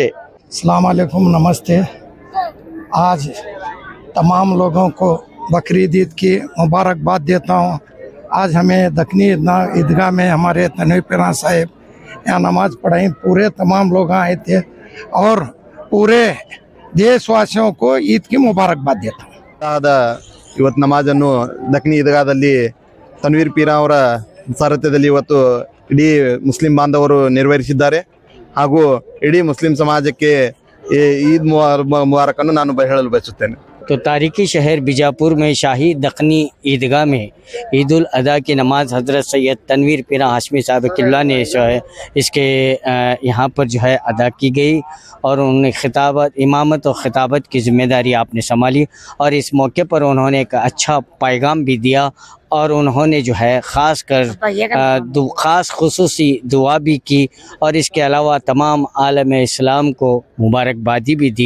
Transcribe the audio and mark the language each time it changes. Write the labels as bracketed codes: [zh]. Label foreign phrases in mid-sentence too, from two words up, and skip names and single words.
[ar] السلام عليكم, [hi] नमस्ते। आज तमाम लोगों को बकरीद ईद की मुबारकबाद देता हूँ। आज हमें दखनी ईदगाह में हमारे तनवीर पीरान साहिब यहाँ नमाज पढ़ाई, पूरे तमाम लोग आए थे और पूरे ದೇಶವಾಸಿयों को ईद की मुबारकबाद देता हूँ। [kn] ಇವತ್ತು ನಮಾಜನ್ನು ದಕ್ನಿ ಈದ್ಗಾದಲ್ಲಿ ತನ್ವೀರ್ ಪೀರ ಅವರ ಸಾರಥ್ಯದಲ್ಲಿ ಇವತ್ತು ಇಡೀ ಮುಸ್ಲಿಂ ಬಾಂಧವರು ನೆರವೇರಿಸಿದ್ದಾರೆ ಹಾಗೂ ಇಡೀ ಮುಸ್ಲಿಂ ಸಮಾಜಕ್ಕೆ ಈ ಈದ್ ಮುಬಾರಕನ್ನು ನಾನು ಹೇಳಲು ಬಯಸುತ್ತೇನೆ. [hi] तो तारीखी शहर बीजापुर में शाही दखनी ईदगाह में ईद उल अदा की नमाज हज़रत सैयद तनवीर पीरा हाशमी साहब किल्ला ने जो है इसके यहाँ पर जो है अदा की गई और उन्होंने खिताबत इमामत और खिताबत की ज़िम्मेदारी आपने संभाली और इस मौके पर उन्होंने एक अच्छा पैगाम भी दिया और उन्होंने जो है ख़ास कर ख़ास खुसूसी दुआ भी की और इसके अलावा तमाम आलम इस्लाम को मुबारकबादी भी दी.